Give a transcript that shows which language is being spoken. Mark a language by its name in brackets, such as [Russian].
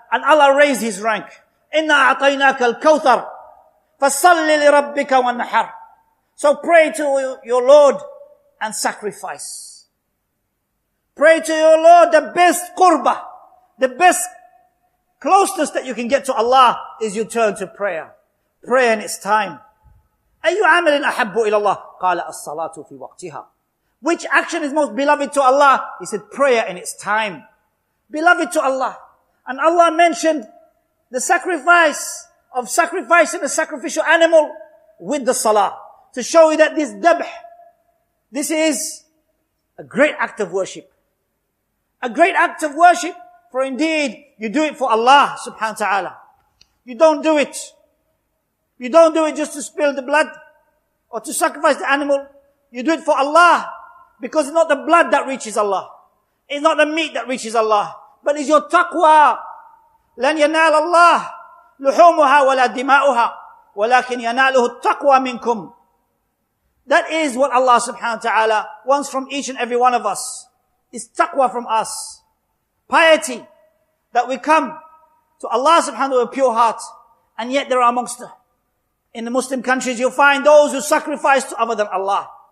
[English] And Allah raised his rank. [Arabic] Inna a'tainaka al-kawthar, fasalli li rabbika wanhar. [English] So pray to your Lord and sacrifice. Pray to your Lord. The best qurbah, the best closeness that you can get to Allah is you turn to prayer. Prayer in its time. [Arabic] أي عمل أحب إلى الله قال الصلاة في وقتها. [English] Which action is most beloved to Allah? He said prayer in its time. Beloved to Allah. And Allah mentioned the sacrifice of sacrificing a sacrificial animal with the salah. To show you that this dabh, this is a great act of worship. A great act of worship. For indeed, you do it for Allah subhanahu wa ta'ala. You don't do it. You don't do it just to spill the blood or to sacrifice the animal. You do it for Allah. Because it's not the blood that reaches Allah. It's not the meat that reaches Allah. But it's your taqwa. [Arabic] لن ينال الله لحومها ولا دماؤها ولكن يناله التقوى منكم. [English] That is what Allah subhanahu wa ta'ala wants from each and every one of us. It's taqwa from us. Piety. That we come to Allah subhanahu wa ta'ala with a pure heart. And yet there are amongst in the Muslim countries you'll find those who sacrifice to other than Allah.